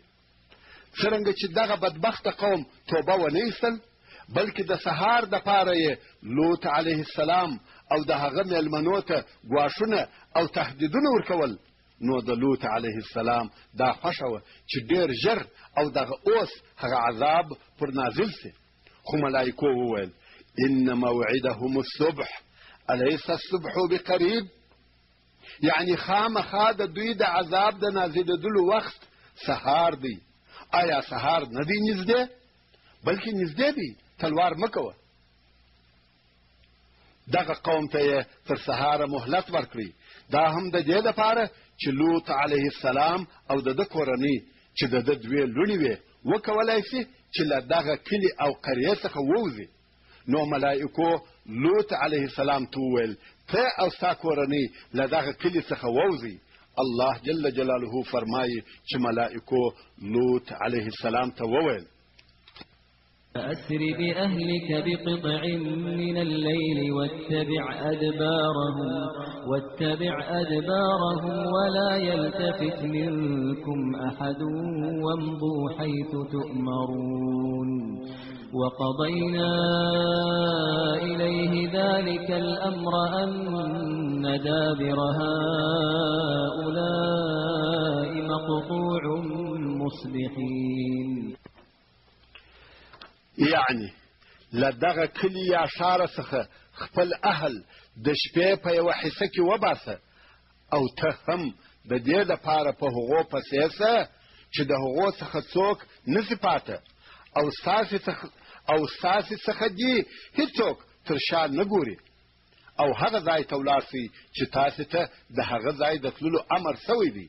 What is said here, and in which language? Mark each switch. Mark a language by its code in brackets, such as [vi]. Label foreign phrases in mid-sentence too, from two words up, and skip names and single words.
[ps] څرنګه چې دغه بدبخته قوم توبه ونه ایستل، بلکې د سهار دپاره یې لوط [ar] علیه السلام [ps] او د هغه میلمنو ته ګواښونه او تهدیدونه ورکول، نو د لوط [ar] علیه السلام [ps] دا خوښه وه چې ډېر ژر او دغه اوس هغه عذاب پر نازل سي. خو ملایکو وویل: [ar] ان موعدهم الصبح، الیس الصبح بقریب، [ps] یعنی خامخا د دوی د عذاب د نازلېدلو وخت سهار دی. آیا سهار نه دی نږدې؟ بلکې نږدې دی، تلوار مه کوه. دغه قوم ته یې تر سهاره مهلت ورکړي. دا هم د دې دپاره چې لوط [ar] علیه السلام [ps] او د ده کورنۍ چې د ده دوې لوڼې وې وکولی شي چې له دغه کلي او قریې څخه ووځي. نو ملائکو لوط [ar] علیه السلام [ps] ته وویل ته او ستا کورنۍ له دغه کلي څخه ووځئ. الله [ar] جل جلاله [ps] فرمایي چې ملائکو لوط [ar] علیه السلام [ps] ته وویل [ar] فأسر بأهلك بقطع من الليل واتبع أدبارهم ولا يلتفت منكم أحد وامضوا حيث تؤمرون وقضينا إليه ذلك الأمر أن دابر هؤلاء مقطوع مصبحين. [ps] یعنی له دغه کلي یا ښاره څخه خپل اهل د شپې په یوه حصه کې وباسه او ته هم د دې دپاره په هغو پسې شه چې د هغو څخه څوک نسي پاته او ستاسې څخه دې هیڅوک تر شا نه ګوري او هغه ځای ته ولاړ سئ چې تاسې ته د هغه ځای د تللو امر سوی دی.